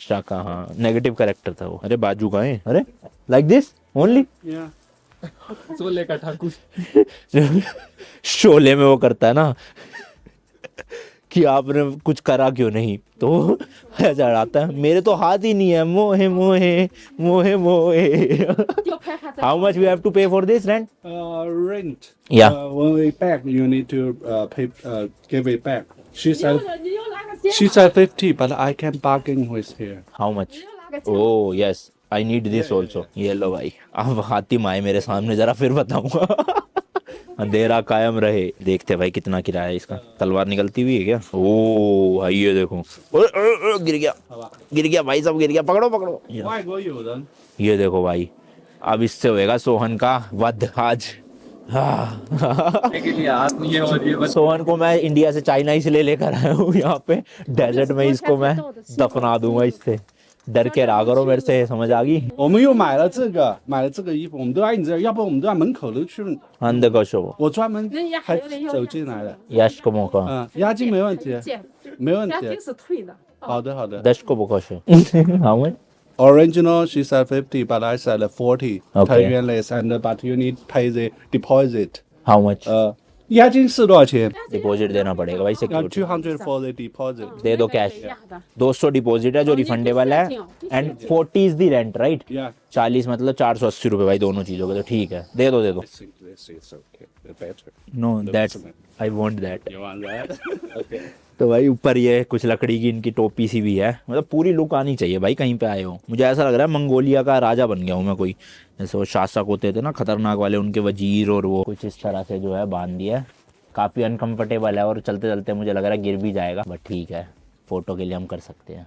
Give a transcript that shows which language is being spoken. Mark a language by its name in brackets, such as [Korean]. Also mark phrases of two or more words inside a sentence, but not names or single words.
[Hindi] शाका, हाँ [English] negative character [Hindi] था वो। अरे बाजू का है, अरे [English] like this only, [Hindi] सोले का ठाकुर। शोले में वो करता है ना कि आपने कुछ करा क्यों नहीं, तो ऐसा आता है, मेरे तो हाथ ही नहीं है, मोहे मोहे मोहे मोहे। [English] How much we have to pay for this rent? Rent. Yeah. When we back, you need to pay, give it back. She said 50, but I can bargain with her. How much? Oh yes I need this also. [Hindi] ये लो भाई, अब हातिम आए मेरे सामने, जरा फिर बताऊंगा। अंधेरा कायम रहे, देखते भाई कितना किराया है इसका। तलवार निकलती हुई है क्या? ओ भाई ये देखो, गिर गया भाई, सब गिर गया, पकड़ो पकड़ो। ये देखो भाई, अब इससे होएगा सोहन का वध आज। सोहन को मैं इंडिया से, चाइना ही से लेकर आया हूँ यहाँ पे डेजर्ट में, इसको मैं दफना दूंगा इससे। डर के रहा करो मेरे से, समझ आ गई? [Chinese] 我们又买了这个衣服，我们都在你这儿，要不然我们都在门口都去。 [Hindi] अंदर का शो, [Chinese] 我专门还走进来的。 [Hindi] यश को मौका, [Chinese] 押金没问题，没问题。是退的。好的好的。 [Hindi] दश को मौका शो। [English] how much? Original she said 50, but I said 40. Okay. 10 yuan less, and but you need pay the deposit. How much? [Chinese] 押金是多少钱？ [Hindi] डिपॉजिट देना पड़ेगा भाई, [Chinese] 要 [English] सिक्योरिटी 200 for the deposit. [Hindi] दे दो कैश। [English] 200 deposit [Hindi] है जो [English] refundable है, and 40 is the rent right. Yeah. [Hindi] 40 मतलब 480 रुपए भाई दोनों चीजों के, तो ठीक है दे दो। [English] I think this is okay. Better. No that's, I want that. You want that? Okay. [Hindi] तो भाई ऊपर ये कुछ लकड़ी की इनकी टोपी सी भी है, मतलब पूरी लुक आनी चाहिए भाई कहीं पे आए हो। मुझे ऐसा लग रहा है मंगोलिया का राजा बन गया हूँ मैं कोई, जैसे वो शासक होते थे ना खतरनाक वाले, उनके वजीर, और वो कुछ इस तरह से जो है बांध दिया है। काफ़ी अनकंफर्टेबल है और चलते चलते मुझे लग रहा है गिर भी जाएगा, बट ठीक है फोटो के लिए हम कर सकते हैं।